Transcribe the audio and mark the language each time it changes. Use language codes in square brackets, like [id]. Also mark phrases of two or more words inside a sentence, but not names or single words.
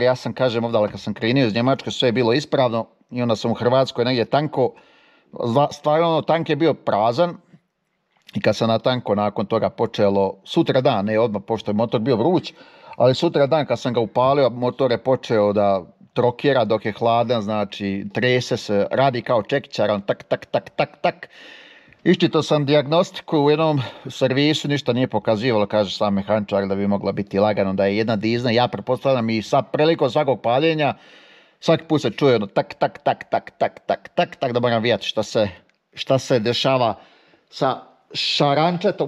[bs] Ja sam, kažem, ovdje kad sam krenio iz Njemačke, sve je bilo ispravno i onda sam u Hrvatskoj negdje tanko, stvarno tank je bio prazan i kad sam na tanko nakon toga počelo, sutra dan, ne odmah, pošto je motor bio vruć, ali sutra dan kad sam ga upalio, motor je počeo da trokira dok je hladan, znači trese se, radi kao čekićar, on tak, tak, tak, tak, tak. Iščitao sam dijagnostiku u jednom servisu, ništa nije pokazivalo, kaže sam mehaničar da bi mogla biti lagano da je jedna dizna. Ja pretpostavljam i sad prilikom svakog paljenja, svaki put se čuje ono tak, tak, tak, tak, tak, tak, tak, tak, da moram vidjeti šta se dešava sa šarančetom.